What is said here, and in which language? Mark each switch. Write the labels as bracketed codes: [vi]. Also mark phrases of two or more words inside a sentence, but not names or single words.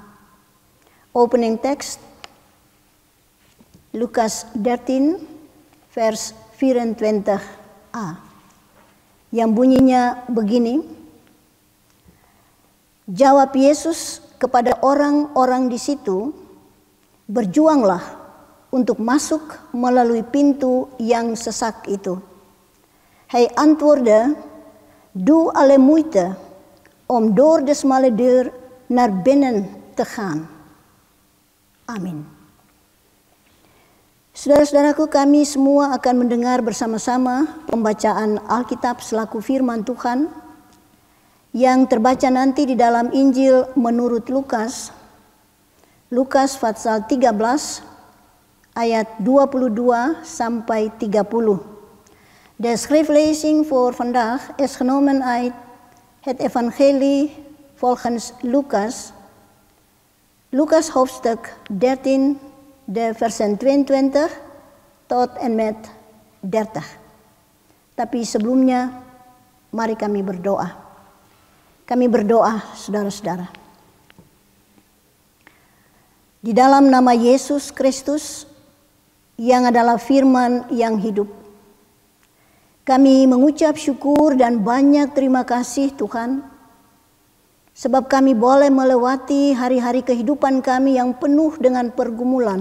[en] Opening text, [id] Lukas 13 vers 24a, yang bunyinya begini. Jawab Yesus kepada orang-orang di situ, berjuanglah untuk masuk melalui pintu yang sesak itu. [nl] Hij antwoordde, doe alle moeite om door de smalle deur naar binnen te gaan. Amin. [id] Saudara-saudaraku, kami semua akan mendengar bersama-sama pembacaan Alkitab selaku firman Tuhan yang terbaca nanti di dalam Injil menurut Lukas, Lukas pasal 13 ayat 22 sampai 30. [nl] De schriftlezing voor vandaag is genomen uit het evangelie volgens Lukas, Lukas hoofdstuk 13, de versen 22 tot en met 30. [id] Tapi sebelumnya, mari kami berdoa. Kami berdoa, saudara-saudara. Di dalam nama Yesus Kristus, yang adalah firman yang hidup, kami mengucap syukur dan banyak terima kasih Tuhan, sebab kami boleh melewati hari-hari kehidupan kami yang penuh dengan pergumulan.